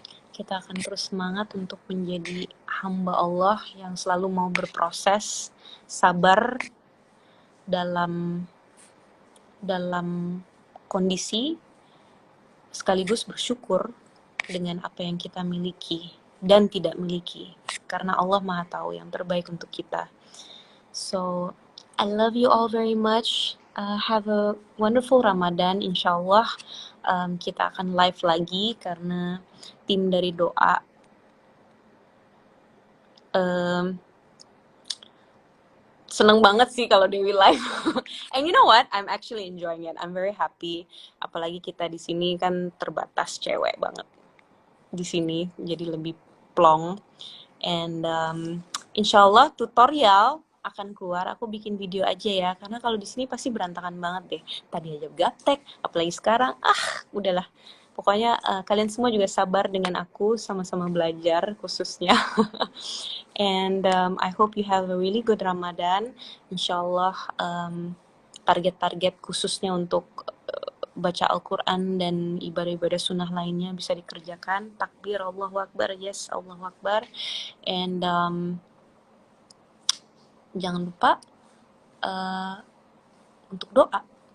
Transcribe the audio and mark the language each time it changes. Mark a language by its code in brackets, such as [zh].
[id] Kita akan terus semangat untuk menjadi hamba Allah yang selalu mau berproses, sabar dalam kondisi, sekaligus bersyukur dengan apa yang kita miliki dan tidak miliki. Karena Allah Maha Tahu yang terbaik untuk kita. [en] So, I love you all very much. Have a wonderful Ramadan, insyaallah. [id] Kita akan live lagi karena tim dari doa seneng banget sih kalau Dewi live. [en] And you know what? I'm actually enjoying it. I'm very happy. [id] Apalagi kita di sini kan terbatas cewek banget di sini, jadi lebih plong. And insyaallah tutorial akan keluar. Aku bikin video aja ya, karena kalau di sini pasti berantakan banget deh. Tadi aja gaptek, apalagi sekarang. Udahlah. Pokoknya kalian semua juga sabar dengan aku, sama-sama belajar khususnya. [en] And I hope you have a really good Ramadan. [id] Insyaallah target-target khususnya untuk baca Al-Quran dan ibadah-ibadah sunnah lainnya bisa dikerjakan. Takbir, Allahu Akbar, yes, Allahu Akbar. And jangan lupa untuk doa.